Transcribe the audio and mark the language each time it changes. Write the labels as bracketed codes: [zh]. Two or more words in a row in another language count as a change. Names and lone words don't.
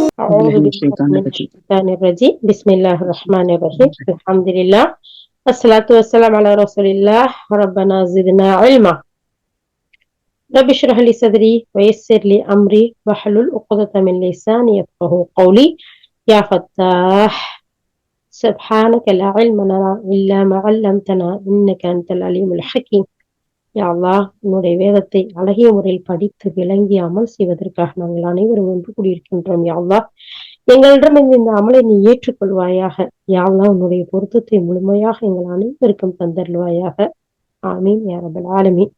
[ar] أعوذ بالله من الشيطان الرجيم بسم الله الرحمن الرحيم الحمد لله الصلاة والسلام على رسول الله ربنا زدنا علما رب اشرح لي صدري ويسر لي أمري واحلل عقدة من لساني يفقهوا قولي يا فتاح سبحانك لا علم لنا إلا ما علمتنا إنك أنت العليم الحكيم. يا الله [ta] உன்னுடைய வேதத்தை அழகிய முறையில் படித்து விளங்கி அமல் செய்வதற்காக நாங்கள் அனைவரும் ஒன்று கூடியிருக்கின்றோம். [ar] يا الله [ta] எங்களிடம் இந்த அமலை நீ ஏற்றுக்கொள்வாயாக. [ar] يا الله [ta] உன்னுடைய பொருத்தத்தை முழுமையாக எங்கள் அனைவருக்கும் தந்தருள்வாயாக. [ar] آمين يا رب العالمين.